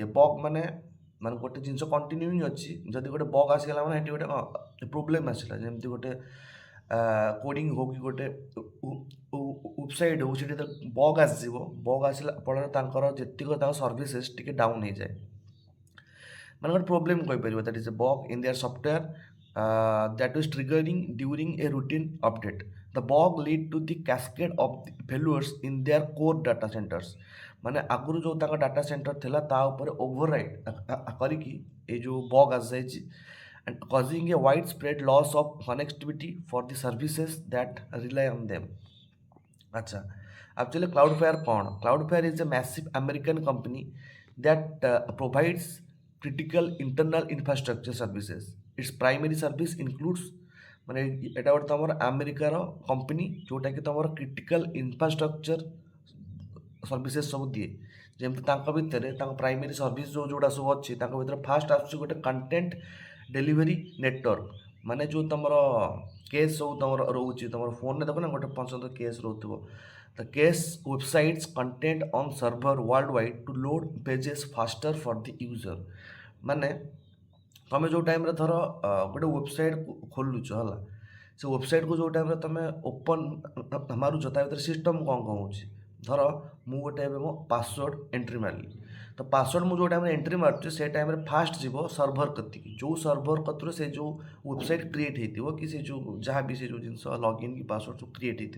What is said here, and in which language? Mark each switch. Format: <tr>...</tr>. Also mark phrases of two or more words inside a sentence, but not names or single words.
<or>ବଗ୍ ମାନେ ଗୋଟେ ଜିନିଷ କଣ୍ଟିନ୍ୟୁଇଂ ଅଛି, ଯଦି ଗୋଟେ ବଗ୍ ଆସିଗଲା ମାନେ ସେଠି ଗୋଟେ ପ୍ରୋବ୍ଲେମ୍ ଆସିଲା, ଯେମିତି ଗୋଟେ କୋଡ଼ିଂ ହଉ କି ଗୋଟେ ୱେବସାଇଟ୍ ହଉ, ସେଠି ବଗ୍ ଆସିଯିବ। ବଗ୍ ଆସିଲା ଫଳରେ ତାଙ୍କର ଯେତିକ ତାଙ୍କ ସର୍ଭିସେସ୍ ଟିକେ ଡାଉନ୍ ହେଇଯାଏ, ମାନେ ଗୋଟେ ପ୍ରୋବ୍ଲେମ୍ କହିପାରିବ।</or> <en>That is a bug in their software that was triggering during a routine update. The bug lead to the cascade of the failures in their core data centers।</en> <or>ମାନେ ଆଗରୁ ଯେଉଁ ତାଙ୍କ</or> <en>data center</en> <or>ଥିଲା ତା ଉପରେ ଓଭରରାଇଡ୍ କରିକି ଏଇ ଯେଉଁ ବଗ୍ ଆସିଯାଇଛି,</or> <en>and causing a widespread loss of connectivity for the services that rely on them।</en> <or>আচ্ছা, actually Cloudflare କ'ଣ?</or> <en>Cloudflare is a massive American company that provides critical internal infrastructure services। Its primary service includes,</en> <or>ମାନେ ଏଇଟା ଗୋଟେ ତୁମର ଆମେରିକାର କମ୍ପାନୀ ଯେଉଁଟାକି ତୁମର</or> <en>critical infrastructure services</en> <or>ସବୁ ଦିଏ। ଯେମିତି ତାଙ୍କ ଭିତରେ ତାଙ୍କ</or> <en>primary service</en> <or>ଯେଉଁଗୁଡ଼ା ସବୁ ଅଛି, ତାଙ୍କ ଭିତରେ ଫାଷ୍ଟ ଆସୁଛି ଗୋଟେ</or> <en>content delivery network.</en> <or>ମାନେ ଯେଉଁ ତୁମର କେସ୍ ସବୁ ତୁମର ରହୁଛି, ତୁମର ଫୋନ୍ରେ ଦେଖ ନା ଗୋଟେ ପର୍ଯ୍ୟନ୍ତ କେସ୍ ରହୁଥିବ।</or> <en>The case websites content on server worldwide to load pages faster for the user।</en> <or>ମାନେ ତୁମେ ଯେଉଁ ଟାଇମ୍ରେ ଧର ଗୋଟେ ୱେବସାଇଟ୍ ଖୋଲୁଛ ହେଲା, ସେ ୱେବସାଇଟ୍କୁ ଯେଉଁ ଟାଇମ୍ରେ ତୁମେ ଓପନ୍ ମାରୁଛ ତା ଭିତରେ ସିଷ୍ଟମ୍ କ'ଣ ହେଉଛି। ଧର ମୁଁ ଗୋଟେ ଏବେ ମୋ</or> <en>password entry</en> <or>ମାରିଲି, ତ ପାସୱାର୍ଡ଼ ମୁଁ ଯେଉଁ ଟାଇମ୍ରେ ଏଣ୍ଟ୍ରି ମାରୁଛି ସେ ଟାଇମ୍ରେ ଫାଷ୍ଟ ଯିବ ସର୍ଭର କତିକି, ଯେଉଁ ସର୍ଭର କତିରୁ ସେ ଯେଉଁ ୱେବସାଇଟ୍ କ୍ରିଏଟ୍ ହେଇଥିବ କି ସେ ଯେଉଁ ଯାହା ବି ସେ ଯେଉଁ ଜିନିଷ ଲଗ୍ଇନ୍ କି ପାସୱାର୍ଡ଼ ସବୁ କ୍ରିଏଟ୍ ହେଇଥିବ।</or>